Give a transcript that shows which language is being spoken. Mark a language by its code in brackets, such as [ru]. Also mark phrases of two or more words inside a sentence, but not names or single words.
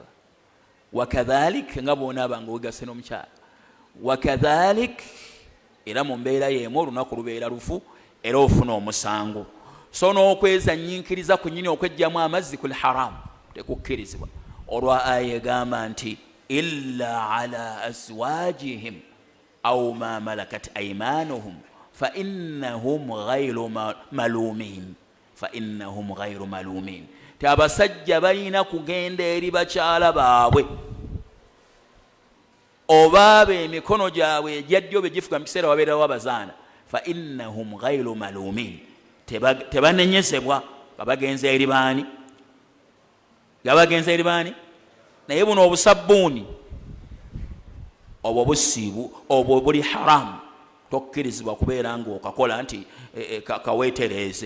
[lg] Wakadhalik, nga bw'onaaba nga wegase n'omukyala. Wakadhalik, era mu mbeera y'emu olunaku lubeera lufu era ofuna omusango. So n'okweza nyiikiriza ku nnyini okweggyamu amazzi kuli haramu, tekukkirizibwa. Olwa aya egamba nti [ar] إلا على أزواجهم أو ما ملكت أيمانهم فإنهم غير ملومين. فإنهم غير ملومين. [lg] Abasajja balina kugenda eri bakyala baabwe oba emikono gyabwe egyajjo be gifuga mu kiseera wabeerawo abazaana. [ar] فإنهم غير ملومين. [lg] Tebanenyezebwa nga bagenze eri baani? Nga bagenze eri baani? Naye buno obusabbuuni obwo busiibu, obwo buli haramu, tokkirizibwa kubeera ng'okakola nti kaweetereeze.